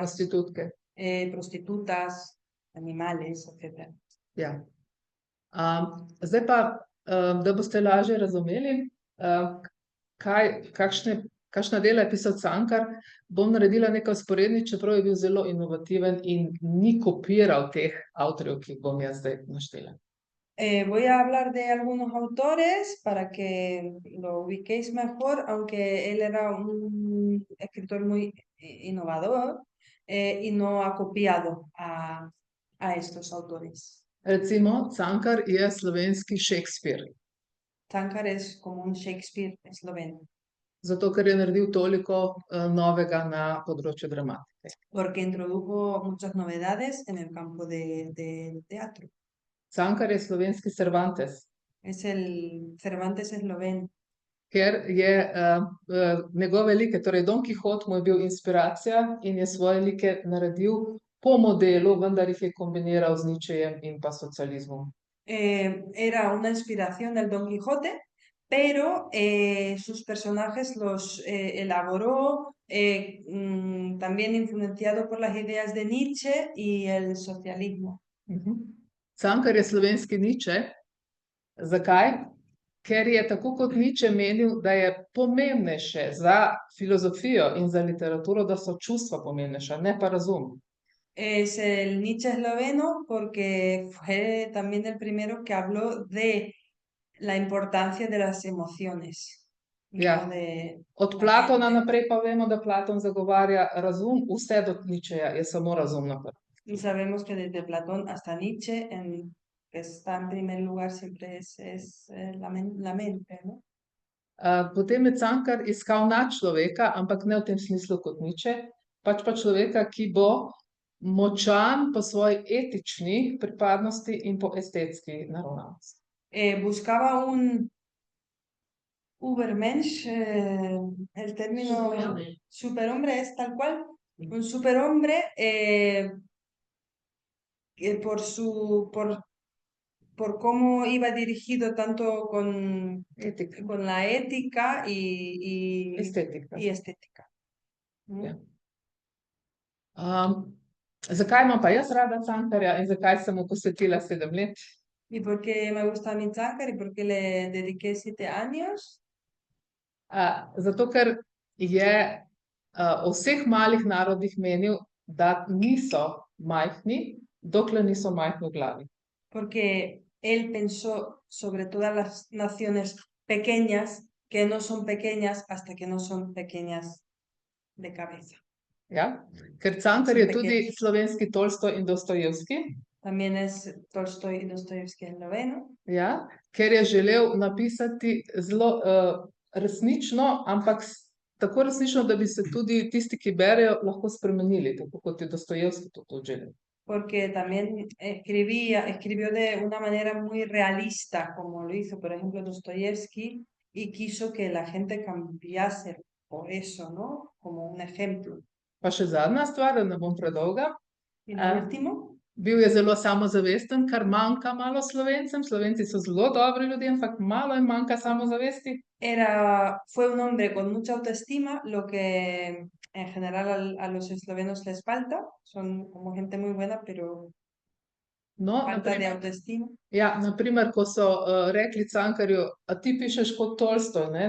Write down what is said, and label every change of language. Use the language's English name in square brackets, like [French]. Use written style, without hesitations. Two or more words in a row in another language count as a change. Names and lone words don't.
[Slovenian] Prostitutke. [Spanish] Prostitutas, animales, etc. [Slovenian] Ja. Zdaj pa, da boste lažje razumeli, kakšna dela je pisal Cankar, bom naredila nekaj vzporednic, čeprav je bil zelo inovativen in ni kopiral teh avtorjev, ki jih bom jaz zdaj naštela. [Spanish] Voy a hablar de algunos autores para que lo ubiquéis mejor, aunque él era un escritor muy innovador y no ha copiado a estos autores. [Slovenian] Recimo, Cankar je slovenski Shakespeare, [Spanish] Cankar es como un Shakespeare esloveno, [Slovenian] zato ker je naredil toliko novega na področju dramatike. [Spanish] porque introdujo muchas novedades en el campo del teatro. [Slovenian] Cankar je slovenski Cervantes, [Spanish] Es el Cervantes esloveno, [Slovenian] ker je njegove like, torej Don Kihot mu je bil inspiracija in je svoje like naredil po modelu, vendar jih je kombiniral z Nietzschejem in pa socializmom. [Spanish] Era una inspiración del Don Quijote, pero sus personajes los elaboró también influenciado por las ideas de Nietzsche y el socialismo. [Slovenian] Cankar je slovenski Nietzsche. Zakaj? Ker je tako kot Nietzsche menil, da je pomembnejše za filozofijo in za literaturo, da so čustva pomembnejša, ne pa razum. [Spanish] Es el Nietzsche esloveno porque fue también el primero que habló de la importancia de las emociones. [Slovenian] Ja. Od Platona naprej pa vemo, da Platon zagovarja razum, vse do Nietzscheja je samo razum naprej. [Spanish] Y sabemos que desde Platón hasta Nietzsche, que está en primer lugar, siempre es la mente, ¿no? [Slovenian] Potem je Cankar iskal nadčloveka, ampak ne v tem smislu kot Nietzsche, pač pa človeka, ki bo močan po svoji etični pripadnosti in po estetski naravnanosti. [Spanish] Buscaba un Übermensch, el término superhombre es tal cual, un superhombre por cómo iba dirigido tanto con la ética y estética. [Slovenian] Ja. Zakaj imam pa jaz rada Cankarja in zakaj sem mu posvetila 7 let? [Spanish] ¿Y por qué me gusta a mí Cankar y por qué le dediqué 7 años? [Slovenian] Zato, ker je o vseh malih narodih menil, da niso majhni, dokler niso majhni v glavi. [Spanish] Porque él pensó sobre todas las naciones pequeñas que no son pequeñas hasta que no son pequeñas de cabeza. [Slovenian] Ja? Ker Cankar je tudi slovenski Tolstoj in Dostojevski. [Spanish] también es Tolstoy y Dostojevski el noveno. [Slovenian] Ja, ker je želel napisati zelo resnično, ampak tako resnično, da bi se tudi tisti, ki berejo, lahko spremenili, tako kot je Dostojevski to želel. [Spanish] Porque también escribió de una manera muy realista, como lo hizo, por ejemplo, Dostoyevsky, y quiso que la gente cambiase por eso, ¿no? Como un ejemplo. [Slovenian] Pa še zadnja stvar, da ne bom predolga. [Spanish] Y lo último, [Slovenian] Bil je zelo samozavesten, kar manjka malo Slovencem. Slovenci so zelo dobri ljudje, ampak malo jim manjka samozavesti. [Spanish] fue un hombre con mucha autoestima, lo que en general a los eslovenos les falta. Son como gente muy buena, pero [Slovenian] No, [Spanish] falta de [Slovenian] naprimer, [Spanish] autoestima. [Slovenian] ja, naprimer, ko so rekli Cankarju, a ti pišeš kot Tolstoj, ne?